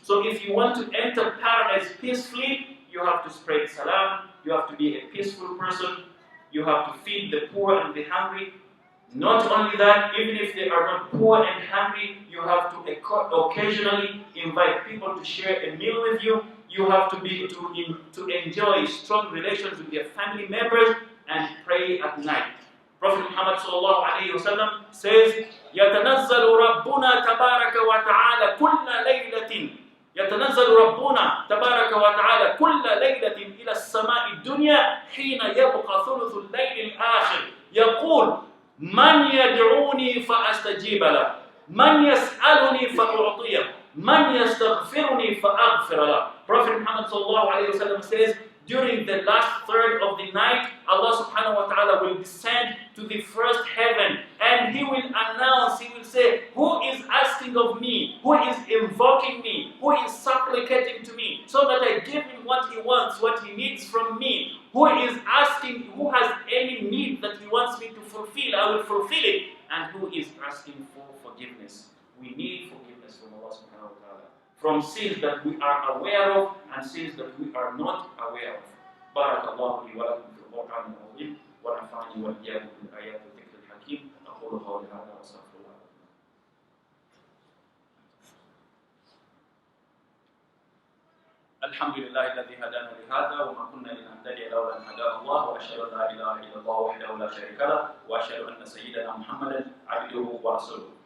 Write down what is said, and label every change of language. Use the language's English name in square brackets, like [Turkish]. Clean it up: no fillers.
[English] So if you want to enter paradise peacefully, you have to spread salam, you have to be a peaceful person, you have to feed the poor and the hungry. Not only that, even if they are not poor and hungry, you have to occasionally invite people to share a meal with you. You have to enjoy strong relations with your family members and pray at night. Prophet Muhammad sallallahu alayhi wa sallam says, [Arabic] يَتَنَزَّلُ رَبُّنَا تَبَارَكَ وَتَعَالَى كُلَّ لَيْلَةٍ يتنزل ربنا تبارك وتعالى كل ليلة إلى السماء الدنيا حين يبقى ثلث الليل الآخر يقول من يدعوني فأستجيب له من يسألني فأعطيه من يستغفرني فأغفر له. [English] Prophet Muhammad sallallahu alayhi wa sallam says, during the last third of the night, Allah subhanahu wa ta'ala will descend to the first heaven and He will announce, He will say, who is asking of me, who is invoking me, who is supplicating to me, so that I give him what he wants, what he needs from me, who is asking, who has any need that he wants me to fulfill, I will fulfill it, and who is asking for forgiveness. We need forgiveness from Allah subhanahu wa ta'ala, from sins that we are aware of and sins that we are not aware of. [Arabic] بارك الله لي ولكم في القرآن العظيم ونفعني وإياكم بالآيات والذكر الحكيم. أقول قولي هذا وأستغفر الله. الحمد لله الذي هدانا لهذا وما كنا لنهتدي لولا أن هدانا الله وأشهد أن لا إله إلا الله وحده لا شريك له وأشهد أن سيدنا محمدا عبده ورسوله.